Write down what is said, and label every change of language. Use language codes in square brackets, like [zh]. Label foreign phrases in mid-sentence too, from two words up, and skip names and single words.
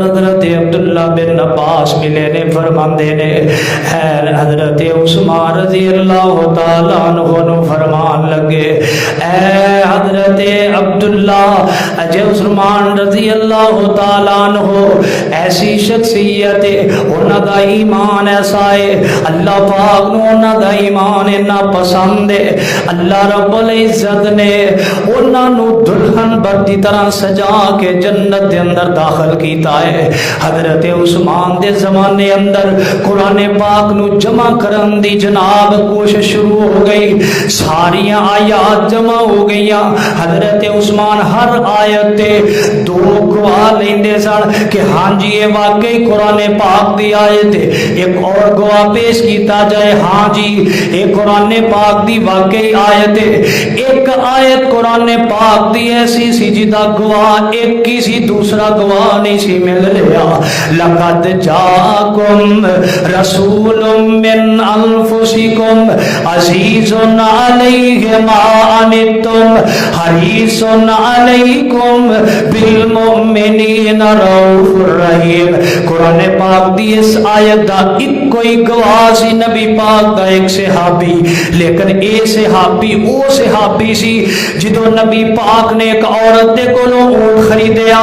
[pa] حضرت عبداللہ بن عباس ملے نے، فرماندے نے اے حضرت عثمان [ar] رضی اللہ تعالیٰ عنہ [pa] نو فرمان لگے اے حضرت عبداللہ اجے عثمان [ar] رضی اللہ تعالیٰ عنہ [pa] ایسی شخصیت ہے، انہاں دا ایمان ایسا ہے، اللہ پاک نو انہاں دا ایمان اتنا پسند ہے، اللہ رب العزت نے انہاں نو دلہن بڑی طرح سجا کے جنت دے اندر داخل کیتا ہے۔ حضرت عثمان دے زمانے اندر قرآن پاک نو جمع کرن دی جناب کوشش شروع ہو گئی، ساری آیات جمع ہو گئی، حضرت عثمان ہر آیت تے دو گواہ لیندے سن کہ ہاں جی یہ واقعی قرآن پاک دی آیت ہے، ایک اور گواہ پیش کیتا جائے ہاں جی یہ قرآن پاک دی واقعی آیت ہے، ایک ایک آیت قرآن پاک دی ایسی سی جدا گواہ ایک ہی سی دوسرا گواہ نہیں سی مل رہا. [ar] لقد جاءکم رسول من انفسکم عزیز علیہ ما عنتم حریص علیکم بالمؤمنین رؤوف الرحیم. [pa] قرآن پاک دی اس آیت دا ایک کوئی گواہ سی نبی پاک دا ایک صحابی. لیکن اے صحابی او صحابی سی جدو نبی پاک نے ایک عورت دے کولوں اونٹ خریدیا.